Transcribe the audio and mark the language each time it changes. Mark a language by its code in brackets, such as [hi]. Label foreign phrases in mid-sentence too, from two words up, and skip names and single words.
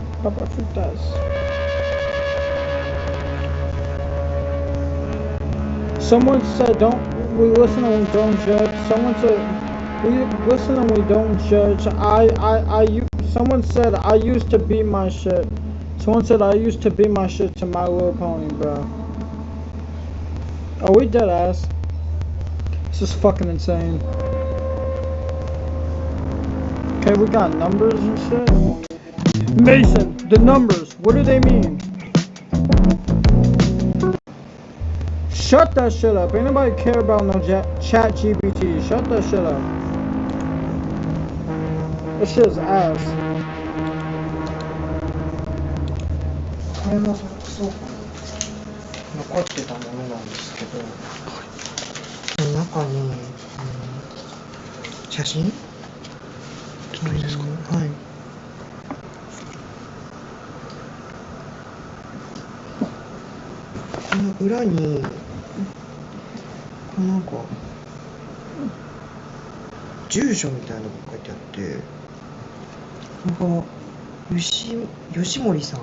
[es] ね。Papas fritas. [en] Someone said, "Don't we listen and we don't judge." Someone said, "We listen and we don't judge." Someone said, "I used to be my shit." Someone said, "I used to be my shit" to My Little Pony, bro. Are we dead ass? This is fucking insane. Okay, we got numbers and shit. Mason, the numbers, what do they mean? Shut that shit up. Ain't nobody care about no chat GPT. Shut that shit up. That shit is ass. [ja] これも倉庫に残ってたものなんですけど、中に、写真？ちょっといいですか？はい。この裏に、なんか住所みたいなのが書いてあって、ここが吉森さん？